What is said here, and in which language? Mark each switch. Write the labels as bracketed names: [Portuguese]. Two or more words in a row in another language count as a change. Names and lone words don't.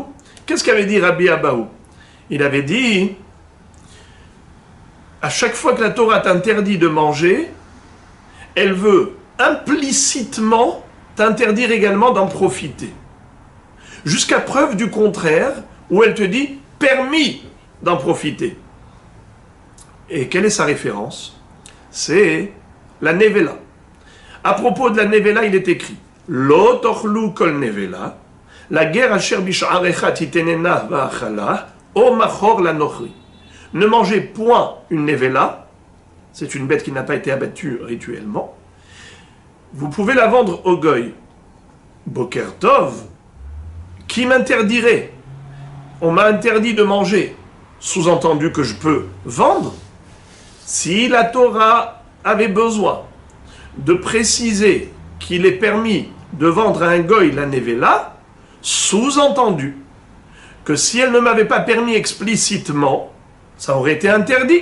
[French] Qu'est-ce qu'avait dit Rabbi Abahu? Il avait dit, à chaque fois que la Torah t'interdit de manger, elle veut implicitement t'interdire également d'en profiter. Jusqu'à preuve du contraire, où elle te dit « permis d'en profiter ». Et quelle est sa référence? C'est la Nevela. À propos de la Nevela, il est écrit « [Hebrew] לא תאכלו כל נבלה, לגר אשר בשעריך תתננה ואכלה או מכר לנכרי ». [French] Ne mangez point une Nevela, c'est une bête qui n'a pas été abattue rituellement. Vous pouvez la vendre au goy. [Hebrew] בוקר טוב, [French] qui m'interdirait? On m'a interdit de manger, sous-entendu que je peux vendre. Si la Torah avait besoin de préciser qu'il est permis de vendre à un goy la nevela, sous-entendu que si elle ne m'avait pas permis explicitement, ça aurait été interdit.